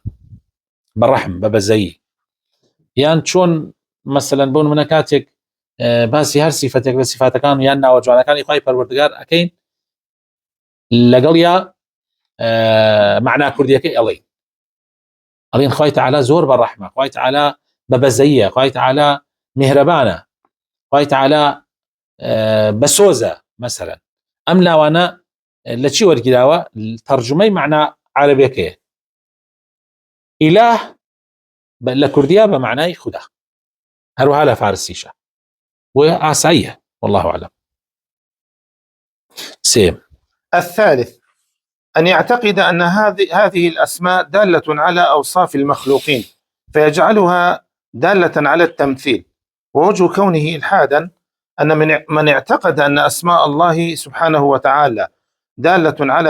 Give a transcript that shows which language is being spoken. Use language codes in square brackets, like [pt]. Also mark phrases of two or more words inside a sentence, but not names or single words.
[ckb] بەڕەحم بە بەزەیی، یان چۆن مەسەلەن بۆ نمونە کاتێک باسی هەر سیفەتێک لە سیفاتەکان یان ناوە جوانەکانی خوای پەروەردگار ئەکەین لەگەڵ یا معنای کوردیەکەی ئەڵێن خوای تەعالا زۆر بەڕەحمە، خوای تەعالا بە بەزەییە، خوای تەعالا میهرەبانە، خوای تەعالا بەسۆزە. مەسەلەن ئەم ناوانە لە چی وەرگیراوە؟ تەرجمەی معنای عەرەبیەکەیە. ئیلاه لە کوردیا بە معنای خودا، هەروەها لە فارسیشە و ئاساییە [ar] والله أعلم. سيم الثالث أن يعتقد أن هذه الأسماء دالة على أوصاف المخلوقين فيجعلها دالة على التمثيل. ووجه كونه إلحادا أن من اعتقد أن أسماء الله سبحانه وتعالى دالة على